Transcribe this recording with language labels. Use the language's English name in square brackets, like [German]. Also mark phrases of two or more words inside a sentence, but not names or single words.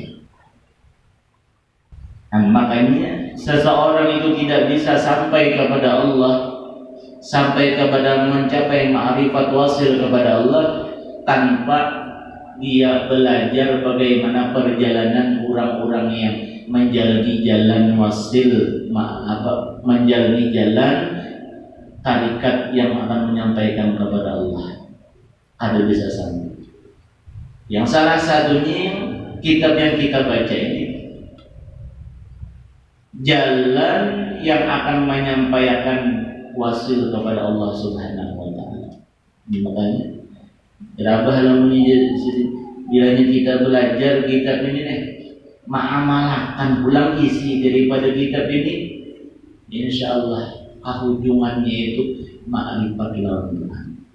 [Indonesian] Dan makanya seseorang itu tidak bisa sampai kepada Allah, sampai kepada mencapai ma'rifat wasil kepada Allah tanpa dia belajar bagaimana perjalanan orang-orang yang menjalani jalan wasil, menjalani jalan tarikat yang akan menyampaikan kepada Allah. Ada bisa sampai. Yang salah satunya kitab yang kita baca ini, jalan yang akan menyampaikan wasil kepada Allah [Arabic] Subhanahu wa taala. [Indonesian] Makanya berapa hal bilanya kita belajar kitab ini nih, [Banjar] ma'amalahkan pulang [Indonesian] isi daripada kitab ini, insyaallah [Banjar] ujungannya itu ma'rifat lawan Tuhan.